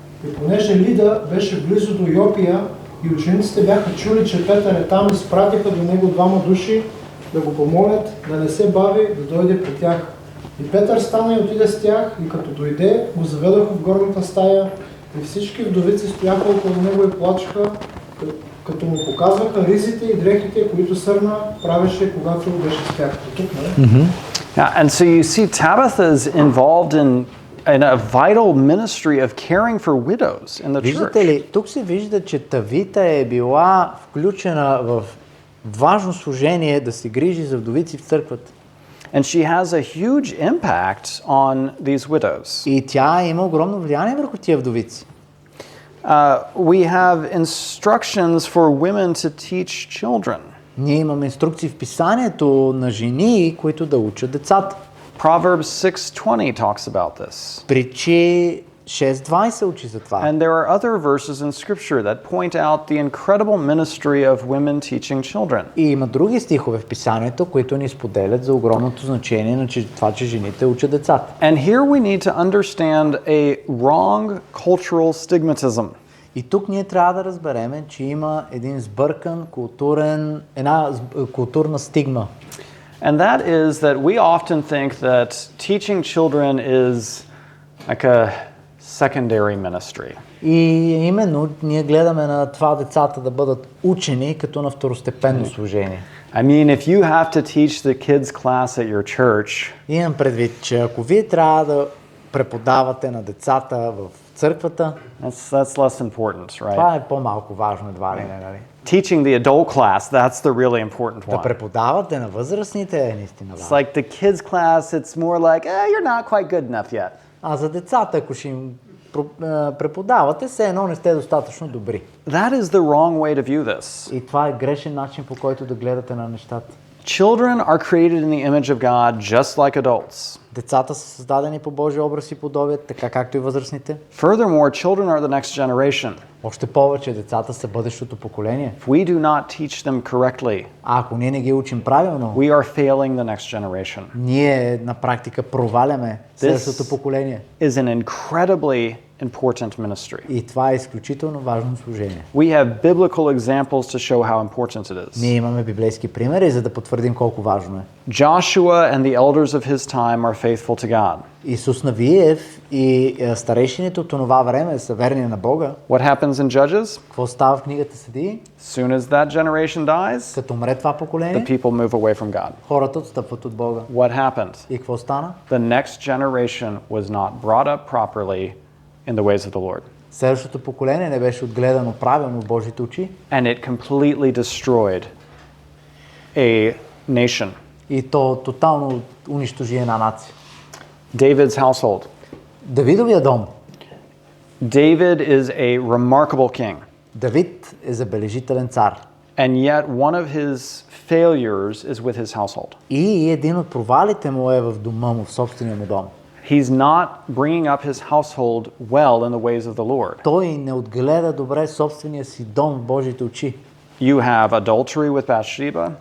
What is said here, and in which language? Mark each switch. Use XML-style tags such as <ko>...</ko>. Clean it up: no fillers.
<bg>И понеже Лида беше близо до Йопия и учениците бяха чули, че Петър е там, изпратиха до него 2 души да го помолят да не се бави да дойде при тях. И Петър стана и отиде с тях, и като дойде, го заведоха в горната стая, и всички вдовици стояха около него и плачеха, като му показваха ризите и дрехите, които Сърна правеше, когато беше с тях. Тук, не?</bg> <en>Yeah, and so you see Tabitha is involved in a vital ministry of caring for widows in the</en> <bg>Виждате</bg> <en>church.</en> <bg>ли, тук се вижда, че Тавита е била включена в важно служение да се грижи за вдовици в църквата.</bg> <en>And she has a huge impact on these widows.</en> <bg>И тя има огромно влияние върху тия вдовици.</bg> <en>We have instructions for women to teach children.</en> <bg>Ние имаме инструкции в писанието на жени, които да учат децата.</bg> <en>Proverbs 6:20 talks about this.</en> <bg>Притчи 6:20 учи за това.</bg> <en>And there are other verses in scripture that point out the incredible ministry of women teaching children.</en> <bg>И има други стихове в писанието, които ни споделят за огромното значение на това, че жените учат децата.</bg> <en>And here we need to understand a wrong cultural stigmatism.</en> <bg>И тук ние трябва да разберем, че има един сбъркан една културна стигма.</bg> <en>And that is that we often think that teaching children is like a secondary ministry.</en> <bg>И именно ние гледаме на това децата да бъдат учени като на второстепенно служение.</bg> <en>I mean, if you have to teach the kids class at your church,</en> <bg>Имам предвид, че ако вие трябва да преподавате на децата в църквата,</bg> <en>that's less important, right?</en> <bg>това е по-малко важно едва ли не, нали?</bg> <en>Teaching the adult class, that's the really important</en> <bg>Да</bg> <en>one.</en> <bg>преподавате на възрастните е наистина</bg> <en>It's</en> <bg>важно.</bg> <en>like the kids class, it's more like, you're not quite good enough yet.</en> <bg>А за децата, ако ще им преподавате, все едно не сте достатъчно добри.</bg> <en>That is the wrong way to view this.</en> <bg>И това е грешен начин, по който да гледате на нещата.</bg> <en>Children are created in the image of God just like adults.</en> <bg>Децата са създадени по Божия образ и подобие, така както и възрастните.</bg> <en>Furthermore, children are the next generation.</en> <bg>Още повече, децата са бъдещото поколение.</bg> <en>If we do not teach them correctly,</en> <bg>А ако ние не ги учим правилно,</bg> <en>we are failing the next generation.</en> <bg>ние на практика проваляме следващото поколение.</bg> <en>Is an incredibly important ministry.</en> <bg>И това е изключително важно служение.</bg> <en>We have biblical examples to show how important it is.</en> <bg>Ние имаме библейски примери, за да потвърдим колко важно е.</bg> <en>Joshua and the elders of his time are faithful to God.</en> <bg>Исус Навиев и старейшините от това време са верни на Бога.</bg> <en>What happens in Judges?</en> <bg>Какво става в книгата Съдии?</bg> <en>As soon as that generation dies,</en> <bg>Като умре това</bg> <en>the</en> <bg>поколение,</bg> <en>people move away from God.</en> <bg>хората отстъпват от Бога.</bg> <en>What happened?</en> <bg>И какво стана?</bg> <en>The next generation was not brought up properly in the ways of the Lord.</en> <bg>Следващото поколение не беше отгледано правилно в Божите очи</bg> <en>And it completely destroyed a nation.</en> <bg>и то тотално унищожи една нация.</bg> <en>David's household.</en> <bg>Давидовия дом.</bg> <en>David is a remarkable king.</en> <bg>Давид е забележителен цар.</bg> <en>And yet one of his failures is with his household.</en> <bg>И един от провалите му е в дома му, в собствения му дом.</bg> <en>He's not bringing up his household well in the ways of the Lord.</en> <bg>Той не отгледа добре собствения си дом в Божите очи.</bg> <en>You have adultery with Bathsheba,</en>